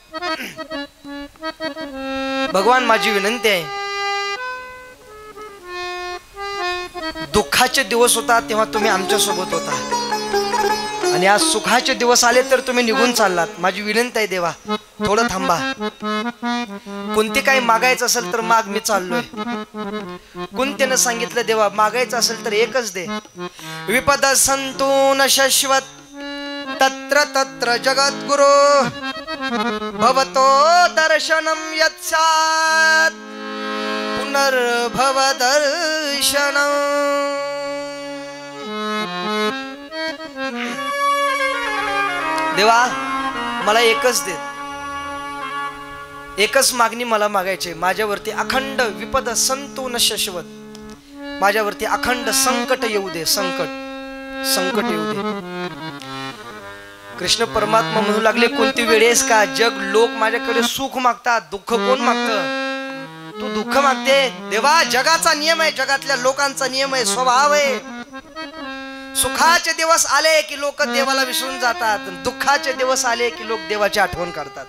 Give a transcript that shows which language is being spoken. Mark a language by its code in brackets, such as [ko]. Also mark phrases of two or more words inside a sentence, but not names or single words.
[mr] भगवान माझी विनंती आहे, दुःखाचे दिवस होता तेव्हा तुम्ही आमच्या सोबत होता, आणि आज सुखाचे दिवस आले तर तुम्ही निघून चाललात. माझी विनंती आहे देवा, थोडं थांबा. कोणते काही मागायचं असेल तर माग, मी चाललोय. कुंतीनं सांगितलं देवा मागायचं असेल तर एकच दे. [sa] विपद संतू न शाश्वत तत्र तत्र जगद्गुरु भवतो दर्शनम यत्स्यात् भवदर्शन [mr] देवा मला एकच दे, एकच मागणी मला मागायची, माझ्यावरती अखंड [sa] विपद संतो न शश्वत, [mr] माझ्यावरती अखंड संकट येऊ दे, संकट येऊ दे. कृष्ण परमात्मा म्हणू लागले कोणती वेळेस का जग लोक माझ्याकडे सुख मागतात, दुःख कोण मागतं? तू दुःख मागते देवा. जगाचा नियम आहे, जगातल्या लोकांचा नियम आहे, स्वभाव आहे. सुखाचे दिवस आले की लोक देवाला विसरून जातात, दुःखाचे दिवस आले की लोक देवाची आठवण करतात.